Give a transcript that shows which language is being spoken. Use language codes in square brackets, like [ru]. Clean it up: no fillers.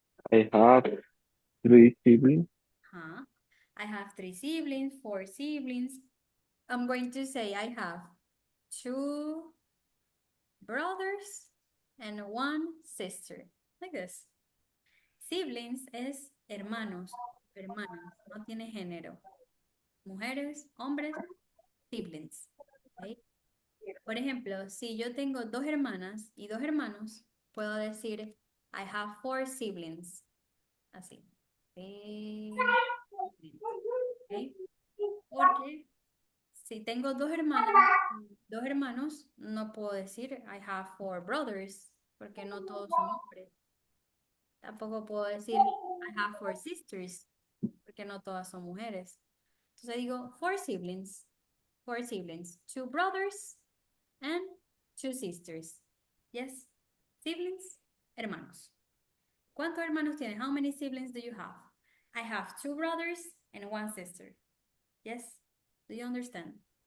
[en] I have 3 siblings. Huh? I have 3 siblings, 4 siblings. I'm going to say I have 2 brothers and 1 sister. Like this. [es] Siblings es hermanos, hermanas, no tiene género. Mujeres, hombres, siblings. ¿Ok? Por ejemplo, si yo tengo 2 hermanas y 2 hermanos, puedo decir I have 4 siblings. Así. Siblings. ¿Ok? Porque si tengo 2 hermanas y 2 hermanos, no puedo decir I have 4 brothers, porque no todos son hombres. Tampoco puedo decir I have 4 sisters, porque no todas son mujeres. Entonces digo 4 siblings. 4 siblings. 2 brothers and 2 sisters. Yes. Siblings, hermanos. ¿Cuántos hermanos tienes? [en] How many siblings do you have? I have 2 brothers and 1 sister. Yes. Do you understand?